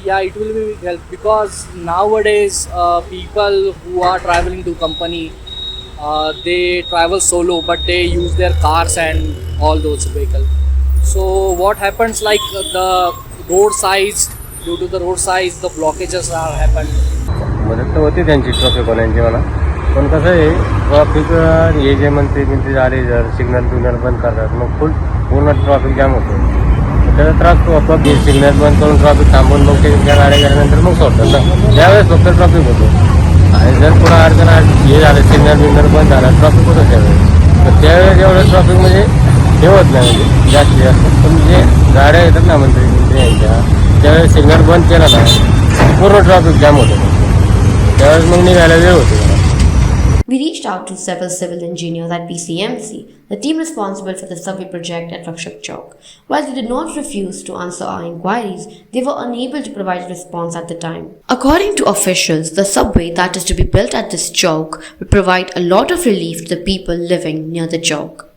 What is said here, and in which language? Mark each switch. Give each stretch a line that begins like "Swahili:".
English: Yeah, it will be help because nowadays people who are traveling to company, they travel solo, but they use their cars and all those vehicles. So what happens, like the road size, due to the road size, the blockages are happened.
Marathi: मदत तर होती त्यांची ट्रॉफिकवाल्यांची मला, पण कसं आहे traffic हे जे मंत्री आले जर सिग्नल बंद करतात मग पूर्ण ट्रॉफिक जाम होतो. त्याचा त्रास तो आपोआप सिग्नल बंद करून ट्रॉफिक थांबवून मग ते त्या गाड्या गेल्यानंतर मग सोडतात ना, त्यावेळेस फक्त ट्रॉफिक होतो. आणि जर पुन्हा अडचण हे झालं सिग्नल बंद झाला ट्रॉफिक होतं त्यावेळेस, तर त्यावेळेस एवढं ट्रॉफिक म्हणजे हे होत नाही, म्हणजे जास्तीत जास्त. पण जे गाड्या येतात ना मंत्री यांच्या, त्यावेळेस सिग्नल बंद केला ना पूर्ण ट्रॉफिक जाम होतं, त्यावेळेस मग निघायला वेळ होतो.
English: We reached out to several civil engineers at PCMC, the team responsible for the survey project at Rakshak Chowk. While they did not refuse to answer our inquiries, they were unable to provide a response at the time. According to officials, the subway that is to be built at this chowk will provide a lot of relief to the people living near the chowk.